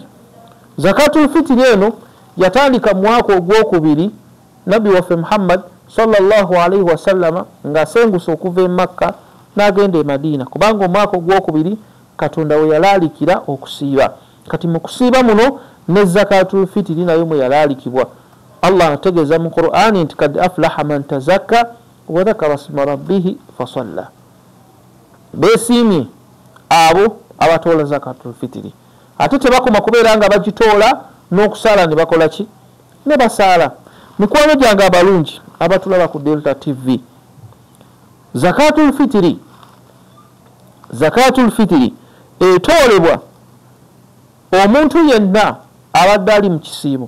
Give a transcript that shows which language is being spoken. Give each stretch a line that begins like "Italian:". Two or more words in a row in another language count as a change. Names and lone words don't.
Ganda: Zakatul fitiri eno yatandika mu mwaka ogwokubiri Nabbi waffe Muhammad
Arabic: صلى الله عليه وسلم
Ganda: ng'asenguse okuva e Makka n'agenda e Madiina, kubanga omwaka ogwokubiri Katonda we yalaalikira okusiiba. Kati mu kusiiba muno ne zakatul fitiri nayo mwe yalaalikibwa. Allah ategeeza mu Qur'ani nti
Arabic: قد أفلح من تزكى وذكر اسم ربه فصلى.
Ganda: Beesiimye abo abatoola zakatul fitiri. ate tebakoma kubeera nga bagitoola n'okusaala ne bakola ki ne basaala. Mikwano gyange abalungi abatulaba ku Delta TV, zakatul fitiri etoolebwa omuntu yenna abadde ali mu kisiibo.